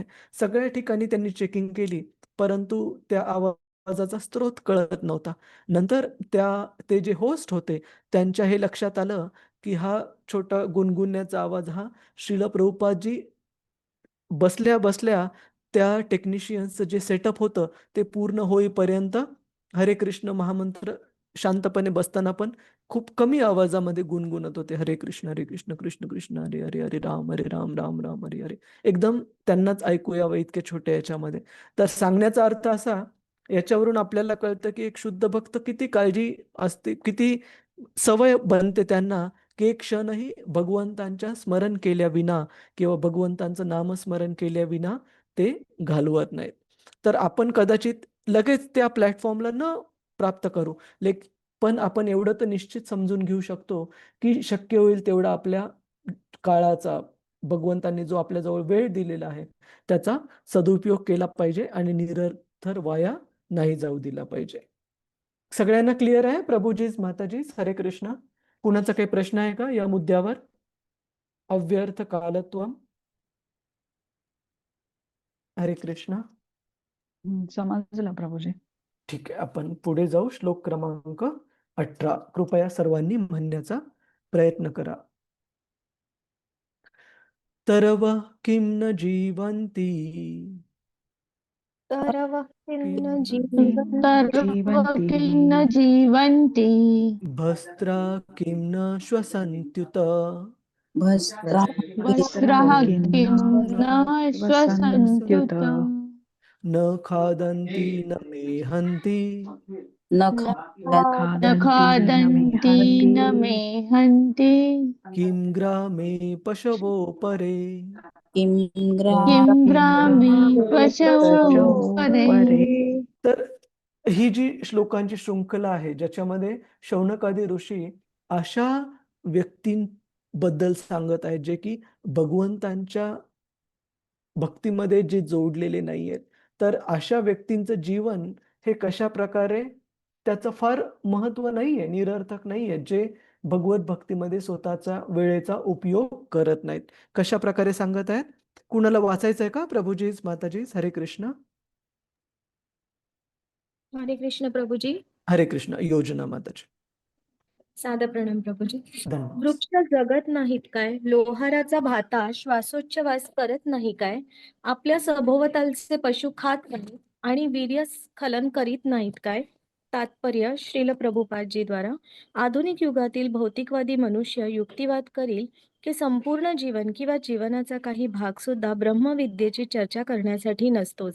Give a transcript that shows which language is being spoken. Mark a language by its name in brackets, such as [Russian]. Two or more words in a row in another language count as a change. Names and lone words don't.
[Marathi] सगळ्या ठिकाणी त्यांनी चेकिंग केली, परंतु त्या आवाजाचा स्रोत कळत नव्हता. नंतर ते जे होस्ट होते त्यांच्या हे लक्षात आलं की हा छोटा गुणगुणण्याचा आवाज हा श्रील प्रभुपादजी बसल्या बसल्या त्या टेक्निशियन्सचं जे सेटअप होतं ते पूर्ण होईपर्यंत हरे कृष्ण महामंत्र शांतपणे बसताना पण खूप कमी आवाजामध्ये गुणगुणत होते. [Sanskrit] हरे कृष्ण कृष्ण कृष्ण हरे हरे, हरे राम राम राम हरे हरे. [Marathi] एकदम त्यांनाच ऐकू यावं इतक्या छोट्या याच्यामध्ये. तर सांगण्याचा अर्थ असा, याच्यावरून आपल्याला कळतं की एक शुद्ध भक्त किती काळजी असते, किती सवय बनते त्यांना की एक क्षणही भगवंतांच्या स्मरण केल्या विना किंवा भगवंतांचं नामस्मरण केल्या विना ते घालवत नाहीत. तर आपण कदाचित लगेच त्या प्लॅटफॉर्मला न प्राप्त करू, पण आपण एवढं तर निश्चित समजून घेऊ शकतो की शक्य होईल तेवढा आपल्या काळाचा, भगवंतांनी जो आपल्याजवळ वेळ दिलेला आहे त्याचा सदुपयोग केला पाहिजे आणि निरर्थक वाया नाही जाऊ दिला पाहिजे. सगळ्यांना क्लिअर आहे? प्रभूजीज, माताजीज, हरे कृष्ण. कुणाचा काही प्रश्न आहे का या मुद्द्यावर? [Sanskrit] अव्यर्थ कालत्वम. हरे कृष्ण. [Marathi] समजलं प्रभूजी. ठीक आहे, आपण पुढे जाऊ. श्लोक क्रमांक 18. कृपया सर्वांनी म्हणण्याचा प्रयत्न करा. [Sanskrit] तरव किं न जीवन्ति तरवः किं न जीवन्ति जीवन्ति जीवन्ति भस्त्रा किं न श्वसन्त्युत वस्त्राः वस्त्रः किं किं न न श्वसन्त्युत न खादन्ति न मेहन्ति न न खादन्ति खादन्ति न मेहन्ति किं ग्रामे पशवो परे. किं किं ग्रामे ग्रामे पशवो परे. [Marathi] तर ही जी श्लोकांची शृंखला आहे ज्याच्यामध्ये शौनकादी ऋषी अशा व्यक्तींबद्दल सांगत आहेत जे की भगवंतांच्या भक्तीमध्ये जे जोडलेले नाहीयेत. तर अशा व्यक्तींचं जीवन हे कशा प्रकारे त्याचं फार महत्व नाहीये, निरर्थक नाहीये, जे भगवत भक्तीमध्ये स्वतःचा वेळेचा उपयोग करत नाहीत. कशा प्रकारे सांगत आहेत? कुणाला वाचायचंय का? प्रभुजीच, माताजीच, हरे कृष्ण. हरे कृष्ण प्रभुजी. हरे कृष्ण. योजना माताजी. सादर प्रणाम प्रभुजी. धन्यवाद. वृक्ष जगत नाहीत काय? लोहाराचा भाता श्वासोच्छवास करत नाही काय? आपल्या सभोवतालचे पशु खात नाहीत आणि वीर्य स्खलन करीत नाहीत काय? तात्पर्य श्रील प्रभुपादजी द्वारा. आधुनिक युगातील भौतिकवादी मनुष्य युक्तिवाद करील की संपूर्ण जीवन किंवा जीवनाचा काही भाग सुद्धा ब्रह्मविद्येची चर्चा करण्यासाठी नसतोच.